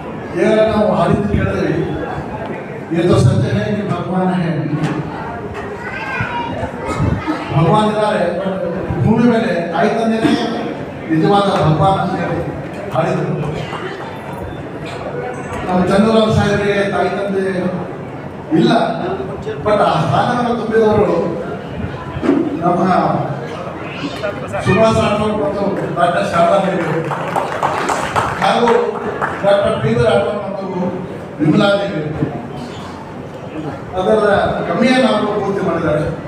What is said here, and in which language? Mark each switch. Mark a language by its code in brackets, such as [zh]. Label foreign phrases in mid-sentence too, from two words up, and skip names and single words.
[kn] ಈಗ ನಾವು ಹಾಡಿದ್ದು ಕೇಳಿದ್ವಿ, [hi] ये तो सत्य है कि भगवान है, [kn] ಭಗವಾನ್ ಇದ್ದಾರೆ ಭೂಮಿ ಮೇಲೆ. ತಾಯಿ ತಂದೆನೇ ನಿಜವಾದ ಭಗವಾನ್ ಅಂತ ಹಾಡಿದರು. ನಮ್ಮ ಚಂದ್ರರಾವ್ ಸಾಹೇಬರಿಗೆ ತಾಯಿ ತಂದೆ ಇಲ್ಲ, ಬಟ್ ಆ ಸ್ಥಾನವನ್ನು ತುಂಬಿದವರು ನಮ್ಮ ಸುಭಾಷ್ ರಾಠೋಡ್ ಮತ್ತು ಡಾಕ್ಟರ್ ಶಾರದಾ ದೇವಿ ಹಾಗೂ ಡಾಕ್ಟರ್ ಪಿ ರಾಠೋಡ್ ಮತ್ತು ವಿಮಲಾ ದೇವಿ ಅದರ ಕಮ್ಮಿಯನ್ನು ಅವರು ಪೂರ್ತಿ ಮಾಡಿದ್ದಾರೆ.